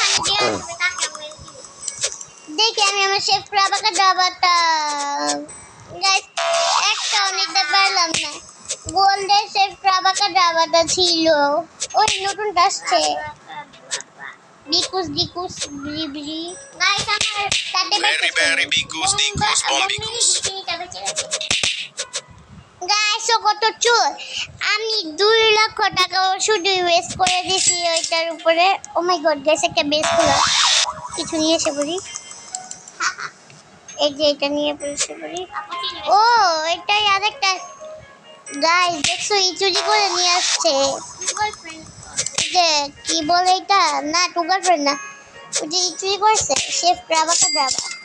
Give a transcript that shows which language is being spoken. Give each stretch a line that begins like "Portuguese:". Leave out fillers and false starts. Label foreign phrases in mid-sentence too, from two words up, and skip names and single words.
Bangla: দেখি আমি আমার শেফ ক্রাবাকা ডাবাটা গাইস একটাও নিতে পারলাম না গোল্ডের শেফ ক্রাবাকা ডাবাটা ছিল ওই নতুনটা আসছে ডিকুস ডিকুস ব্রি ব্রি গাইস আমার তাতে Berry berry bicus dicus bombicus. গাইস ও কত চোর আমি 2 লক্ষ টাকা শুধু ওয়েস্ট করে দিয়েছি ওইটার উপরে
English: oh my god
Bangla: গাইস একটা বেস খোলা কিছু নিয়ে এসে বলি এই যে এটা নিয়ে এসে বলি ও এটাই আরেকটা গাইস দেখছো এই চুরি করে নিয়ে আসছে যে কি বলে এটা না টু গার্লফ্রেন্ড না ওই যে এই চুরি করছে শেফ ক্রাবাকা ড্রাবা